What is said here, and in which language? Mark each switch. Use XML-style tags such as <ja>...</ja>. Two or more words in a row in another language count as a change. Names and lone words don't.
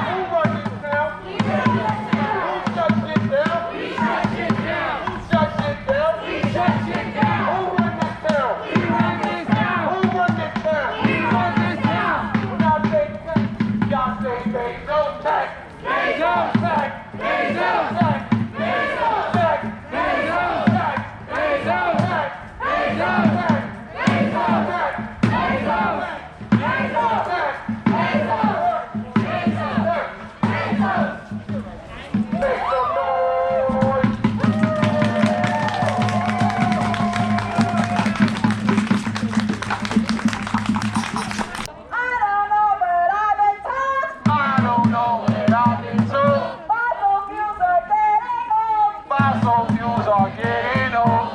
<en>Who run this town? We run this town. Who shut shit down? We shut shit down. Who shut shit down? We shut shit down. Who run this town? We run this town. Who run this town? We run this town. When I say tax, y'all say Bezos tax. Bezos. Tax. Bezos. Tax. Bezos. Tax. Bezos. Tax. Bezos. Tax. Bezos. Tax. Bezos. Tax. Bezos. Bezos. Tax. Bezos. Bezos. Bezos. Make some noise. I don't know, but I've been told fossil fuels are getting old.</en>